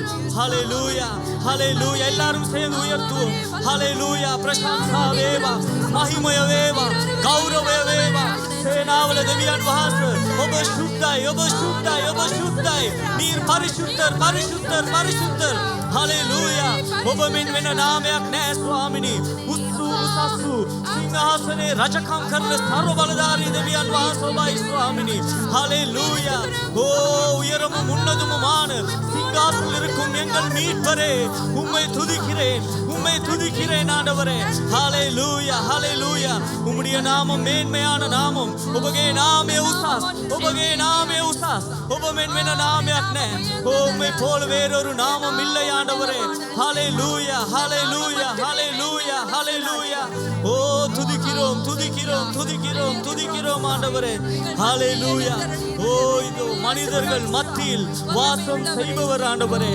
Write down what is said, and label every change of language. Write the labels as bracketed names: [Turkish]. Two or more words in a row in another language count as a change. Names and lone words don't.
[Tamil] ஹல்லேலூயா ஹல்லேலூயா. எல்லாரும் சேர்ந்து உயர்த்துவோம். [Sinhala] ஹல்லேலூயா. ප්‍රශංසා වේවා, මහිමය වේවා, ගෞරව වේවා. සේනාවල දෙවියන් වහන්සේ ඔබ සුද්ධයි ඔබ සුද්ධයි ඔබ සුද්ධයි. [Tamil] நீர் பரிசுத்தர் பரிசுத்தர் பரிசுத்தர். ஹல்லேலூயா. [Sinhala] ඔබ මෙන් වෙන නාමයක් නැහැ ස්වාමිනී. උස්සු සිංහාසනේ රජකම් කරන සර්ව බලධාරී දෙවියන් වහන්සේ ඔබයි ස්වාමිනී. [Tamil] ஹல்லேலூயா. ஓ உயரமும் உன்னதமுமான சிங்காசனத்தில் இருக்கும் எங்கள் மீட்பரே உம்மை துதிக்கிறேன், உம்மை துதிக்கிறேன் ஆண்டவரே. ஹல்லேலூயா ஹல்லேலூயா. உம்முடைய நாமம் மேன்மையான நாமம். [Sinhala] ඔබගේ නාමය උසස්, ඔබගේ නාමය උසස්. ඔබ මෙන් වෙන නාමයක් නැහැ. [Tamil] ஓ உம்மை போல வேறொரு நாமம் இல்லை ஆண்டவரே. ஹல்லேலூயா ஹல்லேலூயா ஹல்லேலூயா ஹல்லேலூயா. ஓ துதிக்கிறோம் துதிக்கிறோம் துதிக்கிறோம் துதிக்கிறோம் ஆண்டவரே. ஹல்லேலூயா. ஓ இதோ மனிதர்கள் மத்தியில் வாசம் செய்பவர் ஆண்டவரே.